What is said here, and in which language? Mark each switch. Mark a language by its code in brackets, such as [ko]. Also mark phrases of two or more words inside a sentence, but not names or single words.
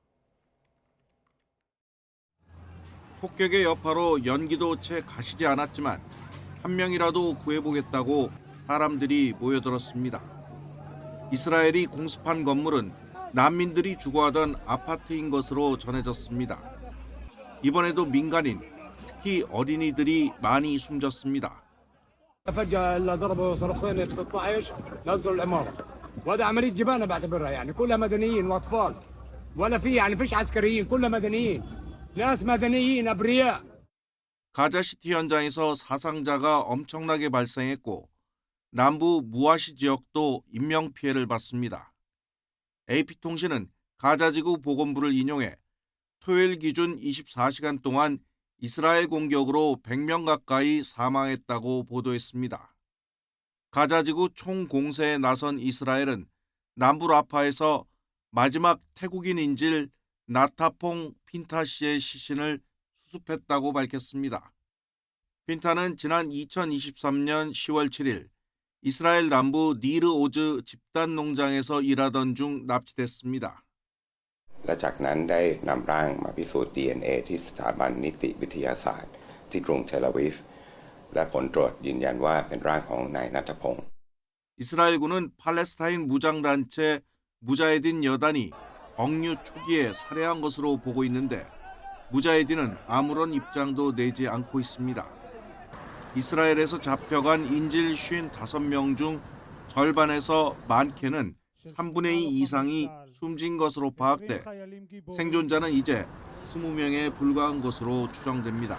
[ko] 폭격의 여파로 연기도 채 가시지 않았지만 한 명이라도 구해보겠다고 사람들이 모여들었습니다. 이스라엘이 공습한 건물은 난민들이 주거하던 아파트인 것으로 전해졌습니다. 이번에도 민간인, 특히 어린이들이 많이 숨졌습니다. [ar] فجأة ضربوا صاروخين F-16 نزلوا العمارة وهذا عملية جبانة بعتبرها يعني كلها مدنيين وأطفال ولا في يعني فيش عسكريين كلها مدنيين ناس مدنيين أبرياء. [ko] 가자시티 현장에서 사상자가 엄청나게 발생했고 남부 무아시 지역도 인명피해를 봤습니다. AP통신은 가자지구 보건부를 인용해 토요일 기준 24시간 동안 이스라엘 공격으로 100명 가까이 사망했다고 보도했습니다. 가자지구 총공세에 나선 이스라엘은 남부 라파에서 마지막 태국인 인질 나타퐁 핀타 씨의 시신을 수습했다고 밝혔습니다. 핀타는 지난 2023년 10월 7일 이스라엘 남부 니르 오즈 집단 농장에서 일하던 중 납치됐습니다. [th] และจากนั้นได้นำร่างมาพิสูจน์ DNA ที่สถาบันนิติวิทยาศาสตร์ที่กรุงเทลอาวีฟและผลตรวจยืนยันว่าเป็นร่างของนายณัฐพงศ์ [ko] 이스라엘군은 팔레스타인 무장단체 무자헤딘 여단이 억류 초기에 살해한 것으로 보고 있는데 무자헤딘은 아무런 입장도 내지 않고 있습니다. 이스라엘에서 잡혀간 인질 55명 중 절반에서 많게는 3분의 2 이상이 숨진 것으로 파악돼 생존자는 이제 20명에 불과한 것으로 추정됩니다.